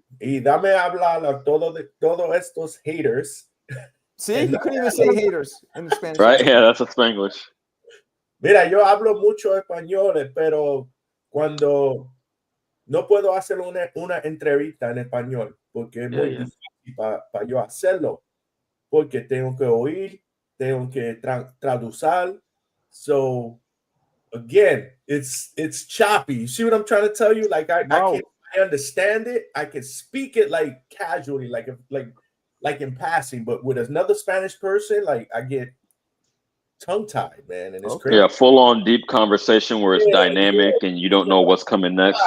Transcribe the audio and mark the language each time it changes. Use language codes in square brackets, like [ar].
[es] Y dame hablar a todos estos haters. [en] See, you couldn't even say haters in the Spanish. Right? Yeah, that's a Spanglish. [es] Mira, yo hablo mucho español, pero cuando no puedo hacer una entrevista en español, porque es muy difícil para yo hacerlo, porque tengo que oír, tengo que traducir. [en] So again, it's choppy. You see what I'm trying to tell you? I understand it. I can speak it casually, like in passing, but with another Spanish person, I get tongue-tied, man, and it's crazy. Yeah, full-on deep conversation where it's dynamic and you don't know what's coming next.